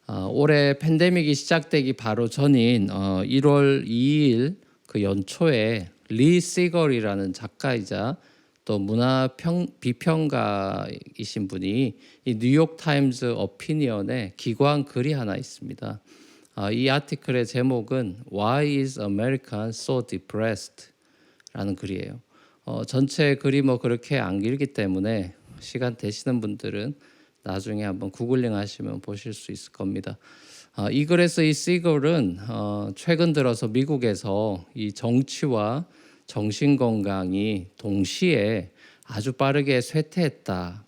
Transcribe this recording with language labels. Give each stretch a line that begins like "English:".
Korean: 올해 팬데믹이 시작되기 바로 전인 1월 2일 그 연초에 리 시걸이라는 작가이자 또 문화 비평가이신 분이 이 뉴욕 타임즈 어피니언에 기고한 글이 하나 있습니다. 이 아티클의 제목은
English: Why is America so depressed?
Korean: 라는 글이에요. 전체 글이 뭐 그렇게 안 길기 때문에 시간 되시는 분들은 나중에 한번 구글링 하시면 보실 수 있을 겁니다. 이 글에서 이 시걸은 최근 들어서 미국에서 이 정치와 정신건강이 동시에 아주 빠르게 쇠퇴했다.